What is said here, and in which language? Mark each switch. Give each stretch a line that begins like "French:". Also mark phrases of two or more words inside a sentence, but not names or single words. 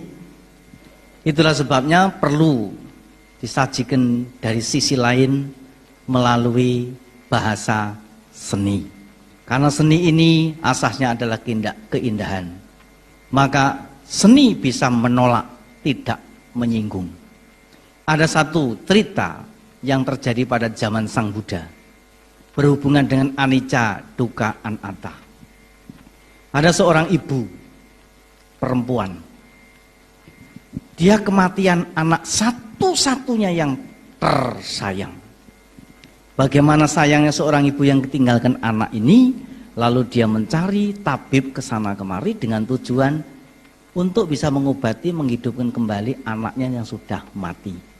Indonesian: Itulah sebabnya perlu disajikan dari sisi lain melalui bahasa seni. Karena seni ini asasnya adalah keindahan. Maka seni bisa menolak, tidak menyinggung. Ada satu cerita yang terjadi pada zaman Sang Buddha, berhubungan dengan
Pali: anicca, dukkha, anatta.
Indonesian: Ada seorang ibu perempuan, dia kematian anak satu-satunya yang tersayang. Bagaimana sayangnya seorang ibu yang ketinggalkan anak ini, lalu dia mencari tabib kesana kemari dengan tujuan untuk bisa mengobati, menghidupkan kembali anaknya yang sudah mati.